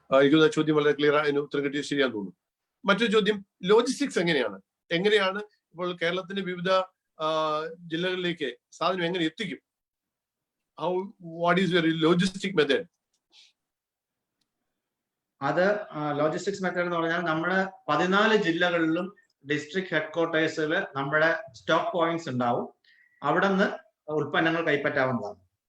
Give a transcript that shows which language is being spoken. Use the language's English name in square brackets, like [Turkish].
[Malayalam] എനിക്ക് ചോദ്യം വളരെ ക്ലിയർ ആയി, ഉത്തരം കിട്ടിയത് ശരിയാന്ന് തോന്നുന്നു. മറ്റൊരു ചോദ്യം, ലോജിസ്റ്റിക്സ് എങ്ങനെയാണ് ഇപ്പോൾ കേരളത്തിന്റെ വിവിധ ജില്ലകളിലേക്ക് സാധനം എങ്ങനെ എത്തിക്കും? [English] What is your logistic method? [Malayalam] അത് ലോജിസ്റ്റിക്സ് മെത്തേഡ് എന്ന് പറഞ്ഞാൽ നമ്മുടെ 14 ജില്ലകളിലും ഡിസ്ട്രിക്ട് ഹെഡ്ക്വാർട്ടേഴ്സിൽ നമ്മുടെ സ്റ്റോക്ക് പോയിന്റ്സ് ഉണ്ടാവും. അവിടെ നിന്ന് ഉൽപ്പന്നങ്ങൾ കൈപ്പറ്റാവുന്നതാണ്.